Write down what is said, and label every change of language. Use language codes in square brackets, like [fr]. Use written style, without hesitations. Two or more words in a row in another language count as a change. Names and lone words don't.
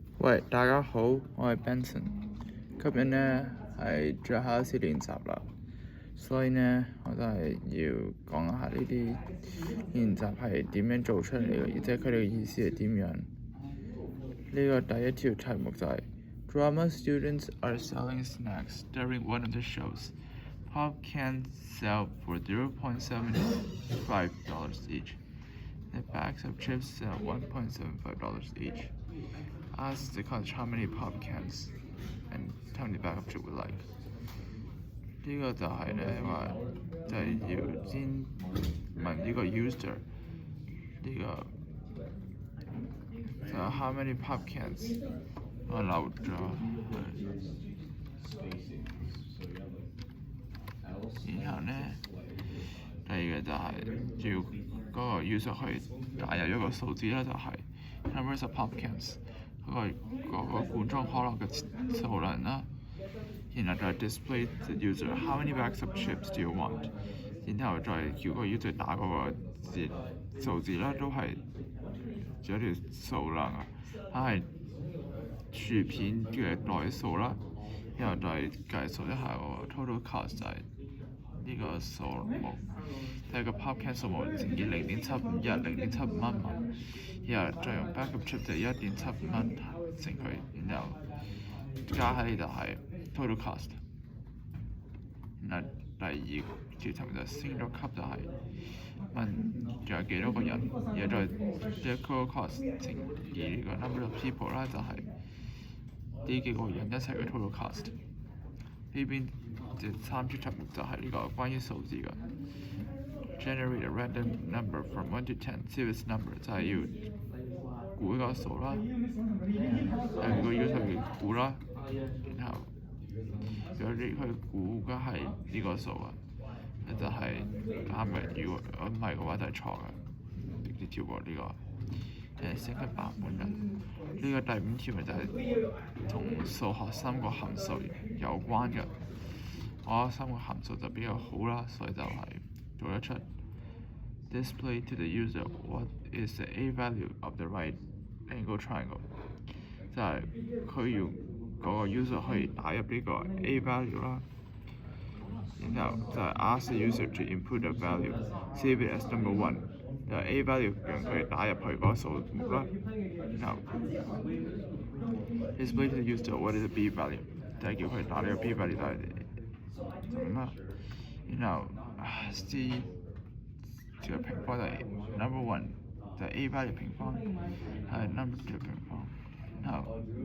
[yue] 喂，大家好，我係 Benson。今日呢係最後一次練習啦，所以呢我都係要講下呢啲練習係點樣做出嚟嘅，即係佢哋嘅意思係點樣。呢個第一條題目就係 [en] Drama students are selling snacks during one of the shows. Pop cans sell for $0.75 each. The bags of chips sell $1.75 each. Ask the college how many pop cans and how many bag of chips would like. [yue] 呢個就係咧話，就係要先問呢個 user 呢個就 [en] how many pop cans [yue] 我漏咗，然後咧第二個就係要嗰個 user 去打入一個數字啦，就係 [en] numbers of pop cans [yue] 嗰個罐裝可樂嘅數量啦。然後再 [en] display the user how many bags of chips do you want， [yue] 然後再叫個 user 打嗰個數字啦，都係有條數量啊，係薯片嘅袋數啦，然後再計數一下個 [en] total cost [yue] 就係呢個數目，睇個 [en] pop can [yue] 數目乘以0.751蚊，然後再用 [en] bag of chips [yue] 就1.75蚊乘佢，然後加喺呢度係 [en] total cost。 [yue] 然後第二條題目就 [en] single cup [yue] 就係問仲有幾多個人，然後再 [en] total cost [yue] 乘以呢個 [en] number of people [yue] 啦，就係呢幾個人一齊嘅 [en] total cost。 [yue] 呢邊第三條題目就係呢個關於數字嘅 [en] generate a random number from 1 to 10 series number， [yue] 就係要估一個數啦，如果要去估啦，然後如果你去估嘅係呢個數啊，就係啱嘅；如果唔係嘅話就係錯嘅，直接跳過呢個。升級版本嘅呢個第五條咪就係同數學三個函數有關嘅。我三個函數就比較好啦，所以就係做得出。 [en] Display to the user what is the a value of the right angle triangle， [yue] 就係佢要嗰個 user 可以打入呢個 [en] a value [yue] 啦，然後就係 [en] ask the user to input the value, save it as number one。 [yue] 就 [en] a value [yue] 讓佢打入去嗰個數目啦，然後 [en] display to the user what is the b value， [yue] 就係叫佢打呢個 [en] b value [yue] 就係咁啦，然後 c 條平方就係 [en] number one， [yue] 就係 [en] a value [yue] 平方係 [en] number two [yue] 平方，然後